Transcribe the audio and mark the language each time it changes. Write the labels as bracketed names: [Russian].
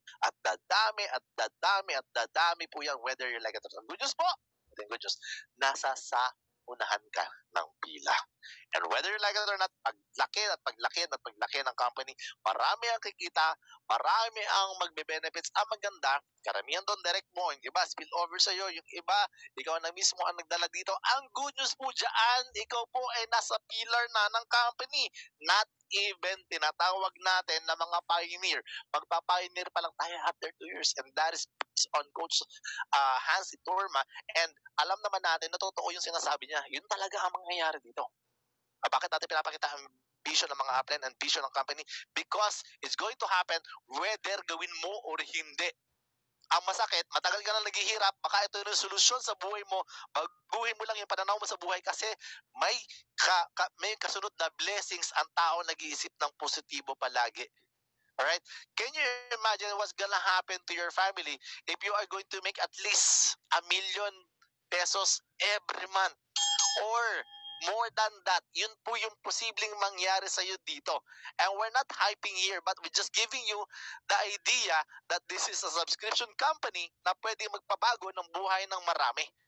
[Filipino] At dadami, at dadami, at dadami po yan, [English] whether you like it or not. Good news po! [Filipino] Good news, nasa sa unahan ka ng pila. [English] And whether you like it or not, [Filipino] paglaki at paglaki at paglaki ng company, marami ang kikita, marami ang magbe-benefits. Ang maganda, karamihan doon direct mo, yung iba spill over sa'yo, yung iba, ikaw na mismo ang nagdala dito. Ang good news po dyan, ikaw po ay nasa pillar na ng company. [English] Not even [Filipino] tinatawag natin na mga pioneer. Magpa-pioneer pa lang tayo after 2 years, [English] and that is based on [Filipino] Coach Hansi Torma, and alam naman natin na totoo yung sinasabi niya. Yun talaga ang mangyayari dito. Bakit natin pinapakita ang vision ng mga upline and vision ng company? [English] Because it's going to happen whether [Filipino] gawin mo [English] or [Filipino] hindi. Ang masakit, matagal ka na naghihirap, baka ito yung solusyon sa buhay mo, baguhin mo lang yung pananaw mo sa buhay, kasi may kasunod na blessings ang tao nag-iisip ng positibo palagi. [English] Alright? Can you imagine what's gonna happen to your family if you are going to make at least ₱1 million every month? Or more than that, [Filipino] yun po yung posibleng mangyari sa iyo dito. [English] And we're not hyping here, but we're just giving you the idea that this is a subscription company [Filipino] na pwede magpabago ng buhay ng marami.